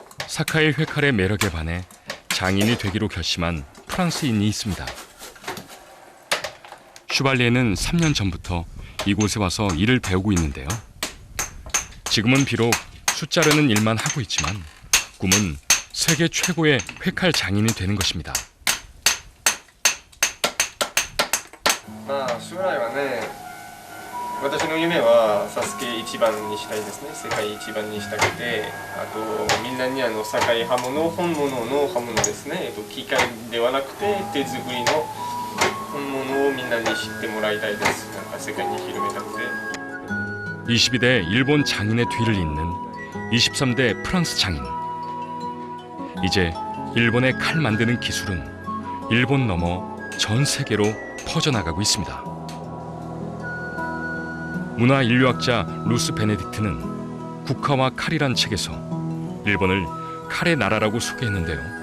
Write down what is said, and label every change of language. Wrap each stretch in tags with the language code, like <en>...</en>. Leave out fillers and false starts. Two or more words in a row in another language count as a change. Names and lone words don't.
<ko>사카의 회칼의 매력에 반해 장인이 되기로 결심한 프랑스인이 있습니다. 슈발리에는 3년 전부터 이곳에 와서 일을 배우고 있는데요. 지금은 비록 숯 자르는 일만 하고 있지만 꿈은 세계 최고의 회칼 장인이 되는 것입니다.</ko> <ja>まあ将来はね、私の夢はサスケ一番にしたいですね。世界一番にしたくて、あとみんなに堺刃物、本物の刃物ですね。機械ではなくて手作りの本物をみんなに知ってもらいたいです。なんか世界に広めたくて。</ja> <ko>22대 일본 장인의 뒤를 잇는 23대 프랑스 장인. 이제 일본의 칼 만드는 기술은 일본 넘어 전 세계로 퍼져나가고 있습니다. 문화인류학자 루스 베네딕트는 국화와 칼이란 책에서 일본을 칼의 나라라고 소개했는데요.</ko>